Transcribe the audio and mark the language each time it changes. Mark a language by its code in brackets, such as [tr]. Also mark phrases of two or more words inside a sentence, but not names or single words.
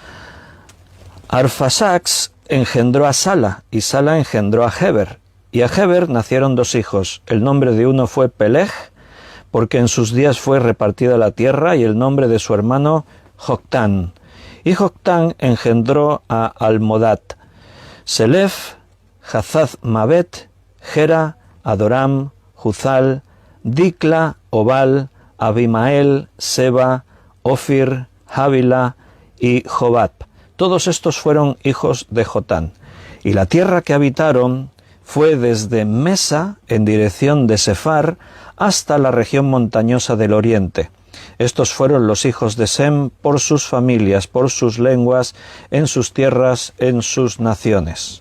[es] Arfasax engendró a Sala, y Sala engendró a Heber, y a Heber nacieron 2 hijos. El nombre de uno fue Peleg, porque en sus días fue repartida la tierra, y el nombre de su hermano Joctán. Y Joctán engendró a Almodad, Selef, Hazaz Mabet, Gera, Adoram, Juzal, Dicla, Obal, Abimael, Seba, Ofir, Javila y Jobab. Todos estos fueron hijos de Jotán. Y la tierra que habitaron fue desde Mesa, en dirección de Sefar, hasta la región montañosa del oriente. Estos fueron los hijos de Sem por sus familias, por sus lenguas, en sus tierras, en sus naciones.